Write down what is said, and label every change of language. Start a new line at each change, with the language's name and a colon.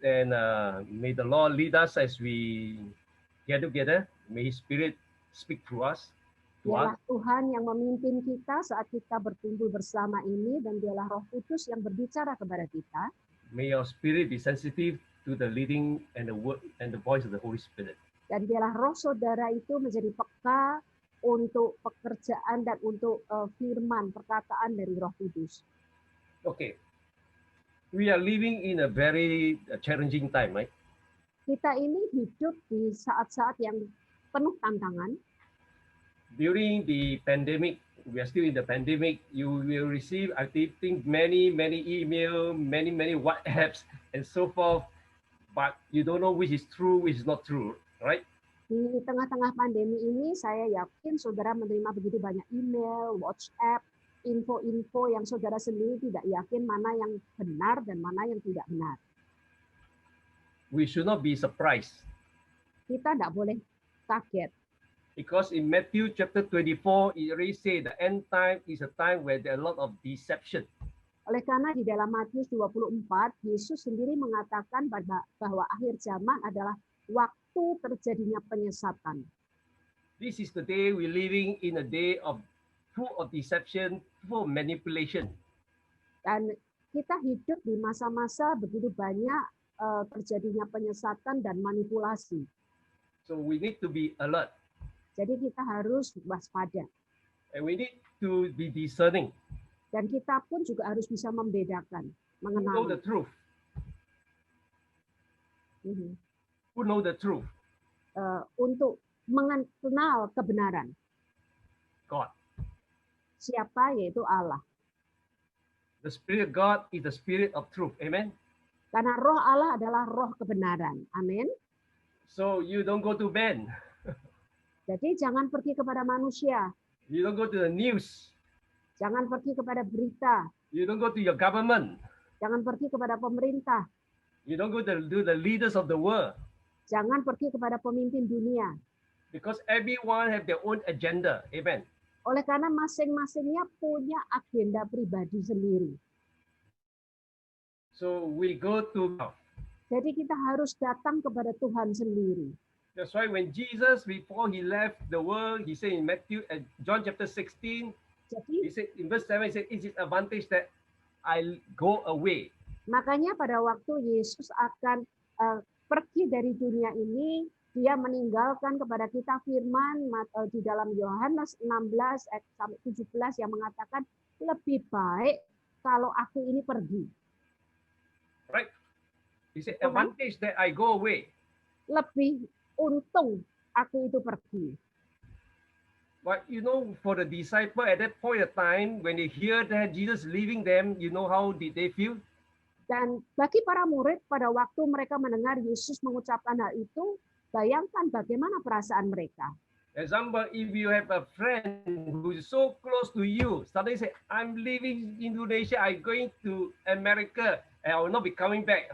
English: And may the Lord lead us as we get together. May His Spirit speak through us.
Indonesian: Dialah Tuhan yang memimpin kita saat kita berkumpul bersama ini, dan dialah Roh Kudus yang berbicara kepada kita.
English: May our spirit be sensitive to the leading and the word and the voice of the Holy Spirit.
Indonesian: Dan dialah roh saudara itu menjadi peka untuk pekerjaan dan untuk firman, perkataan dari Roh Kudus.
English: Okay. We are living in a very challenging time, right?
Indonesian: Kita ini hidup di saat-saat yang penuh tantangan.
English: During the pandemic, we are still in the pandemic, you will receive, I think, many email, many WhatsApps and so forth, but you don't know which is true, which is not true, right?
Indonesian: Di tengah-tengah pandemi ini, saya yakin saudara menerima begitu banyak email, WhatsApp, info-info yang saudara sendiri tidak yakin mana yang benar dan mana yang tidak benar.
English: We should not be surprised.
Indonesian: Kita tidak boleh kaget.
English: Because in Matthew chapter 24, it already says the end time is a time where there are a lot of deception.
Indonesian: Oleh karena di dalam Matius 24, Yesus sendiri mengatakan bahwa akhir zaman adalah waktu terjadinya penyesatan.
English: This is the day we're living in a day of full of deception, full of manipulation.
Indonesian: Dan kita hidup di masa-masa begitu banyak terjadinya penyesatan dan manipulasi.
English: So we need to be alert.
Indonesian: Jadi kita harus waspada.
English: And we need to be discerning.
Indonesian: Dan kita pun juga harus bisa membedakan,
English: Who know
Indonesian: mengenali.
English: the truth? Mhm. Who know the truth?
Indonesian: Untuk mengenal kebenaran.
English: God.
Indonesian: Siapa? Yaitu Allah.
English: The Spirit of God is the Spirit of truth. Amen.
Indonesian: Karena roh Allah adalah roh kebenaran. Amin.
English: So you don't go to men.
Indonesian: Jadi jangan pergi kepada manusia.
English: You don't go to the news.
Indonesian: Jangan pergi kepada berita.
English: You don't go to your government.
Indonesian: Jangan pergi kepada pemerintah.
English: You don't go to the leaders of the world.
Indonesian: Jangan pergi kepada pemimpin dunia.
English: Because everyone have their own agenda. Amen.
Indonesian: Oleh karena masing-masingnya punya agenda pribadi sendiri.
English: So we go to God.
Indonesian: Jadi kita harus datang kepada Tuhan sendiri.
English: That's why when Jesus, before he left the world, he said in John chapter 16,
Indonesian: Jadi
English: he said in verse 7, he said, it is advantage that I go away.
Indonesian: makanya pada waktu Yesus akan pergi dari dunia ini, dia meninggalkan kepada kita firman di dalam Yohanes 16 sampai 17 yang mengatakan lebih baik kalau aku ini pergi.
English: He said,
Indonesian: Tuhan.
English: advantage that I go away.
Indonesian: Lebih untung aku itu pergi.
English: But you know, for the disciple at that point of time, when they hear that Jesus leaving them, you know how did they feel?
Indonesian: Dan bagi para murid pada waktu mereka mendengar Yesus mengucapkan hal itu, bayangkan bagaimana perasaan mereka.
English: Example, if you have a friend who is so close to you, suddenly say, I'm leaving Indonesia, I'm going to America, and I will not be coming back.